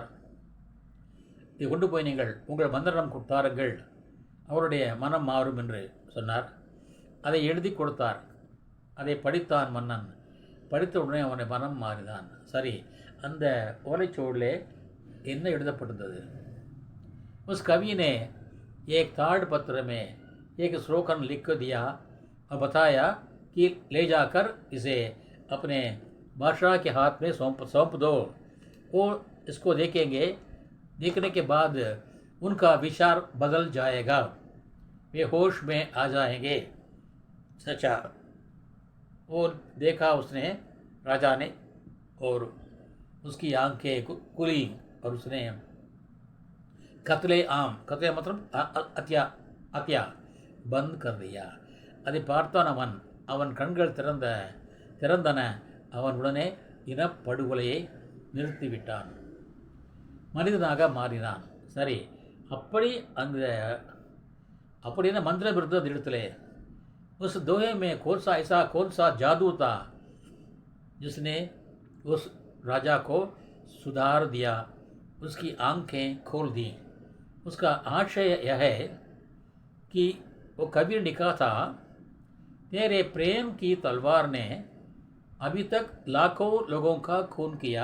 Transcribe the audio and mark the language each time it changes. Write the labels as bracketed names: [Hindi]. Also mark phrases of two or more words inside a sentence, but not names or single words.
[Tamil] இதை கொண்டு போய் நீங்கள் உங்கள் மந்திரம் கொடுத்தாருங்கள், அவருடைய மனம் மாறும் என்று சொன்னார். அதை எழுதி கொடுத்தார். அதை படித்தான் மன்னன். படித்த உடனே அவனுடைய மனம் மாறினான். சரி, அந்த ஓலைச்சுவடிலே என்ன எழுதப்பட்டிருந்தது? [Hindi] उस कवि ने एक ताड़ पत्र में एक श्लोकन लिख दिया और बताया कि ले जाकर इसे अपने बादशाह के हाथ में सौंप दो. वो इसको देखेंगे. देखने के बाद उनका विचार बदल जाएगा, वे होश में आ जाएंगे। सचा वो देखा उसने, राजा ने, और उसकी आंखें खुली और उसने कतले आम, कतले मतलब अत्या अत्या बंद कर दिया. [Tamil] அதை பார்த்தான் அவன். அவன் கண்கள் திறந்தன. அவன் உடனே இனப்படுகொலையை நிறுத்திவிட்டான், மனிதனாக மாறினான். சரி, அப்படி அந்த அப்படின்னா [Hindi] मंत्र विरुद्ध दिड़तले उस दोहे में कौन सा जादू था जिसने उस राजा को सुधार दिया, उसकी आंखें खोल दी. उसका आशय यह है कि वो कबीर लिखा था, तेरे प्रेम की तलवार ने अभी तक लाखों लोगों का खून किया.